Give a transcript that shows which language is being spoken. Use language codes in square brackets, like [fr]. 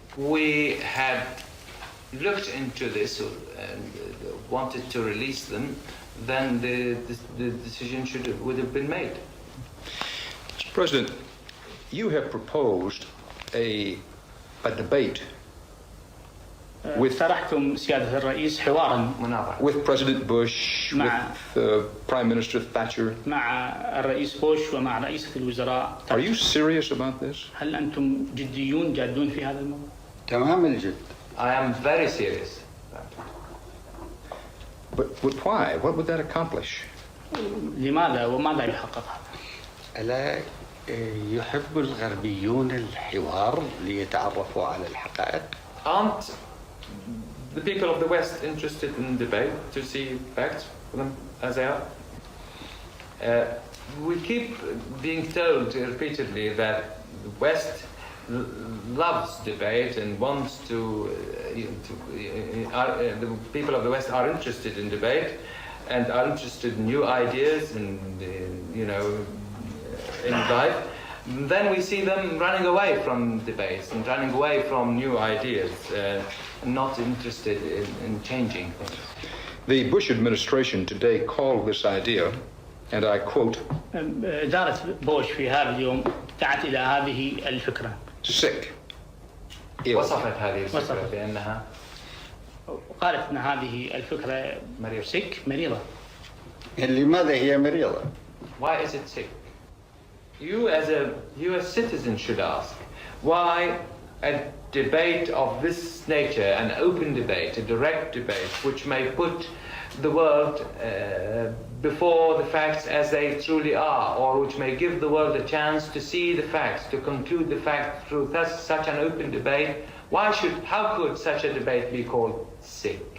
[en] We had looked into this and wanted to release them, then the decision would have been made. Mr. President, you have proposed a debate [ar] اقترحتم سيادة الرئيس حوارا مناظرة. [en] with President Bush, [ar] مع- [en] with Prime Minister Thatcher. [ar] مع الرئيس بوش ومع رئيسة الوزراء. [en] Are you serious about this? [ar] هل أنتم جادون في هذا الموضوع؟ تمام الجد. [en] I am very serious. But why? What would that accomplish? [ar] لماذا وماذا يحقق هذا؟ ألا يحب الغربيون الحوار ليتعرفوا على الحقائق؟ [en] Aren't the people of the West interested in debate to see facts for them as they are? We keep being told repeatedly that the West loves debate and wants to, the people of the West are interested in debate and are interested in new ideas and, in life. Then we see them running away from debates and running away from new ideas, not interested in changing things. The Bush administration today called this idea, and I quote, [ar] إدارة بوش في هذا اليوم دعت إلى هذه الفكرة. [en] sick, ill. [ar] وصفت هذه الفكرة بأنها قالت أن هذه الفكرة مريضة. لماذا هي مريضة؟ [en] Why is it sick? You as a US citizen should ask, why a debate of this nature, an open debate, a direct debate, which may put the world before the facts as they truly are, or which may give the world a chance to see the facts, to conclude the facts through such an open debate, how could such a debate be called sick?